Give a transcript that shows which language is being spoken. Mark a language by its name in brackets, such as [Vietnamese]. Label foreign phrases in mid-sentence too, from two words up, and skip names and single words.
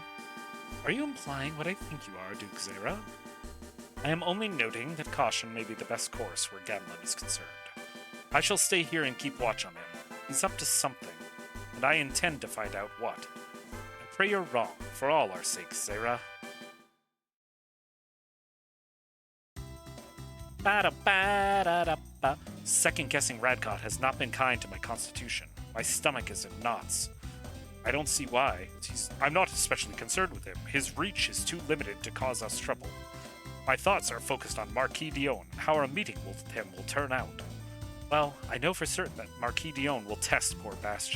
[English] Are you implying what I think you are, Duke Zera? I am only noting that caution may be the best course where Ganlon is concerned. I shall stay here and keep watch on him. He's up to something, and I intend to find out what. I pray you're wrong, for all our sakes, Zera. Ba-da-ba-da-da-ba. Second-guessing Radcott has not been kind to my constitution. My stomach is in knots. I don't see why. I'm not especially concerned with him. His reach is too limited to cause us trouble. My thoughts are focused on Marquis Dion and how our meeting with him will turn out. Well, I know for certain that Marquis Dion will test poor Bastion.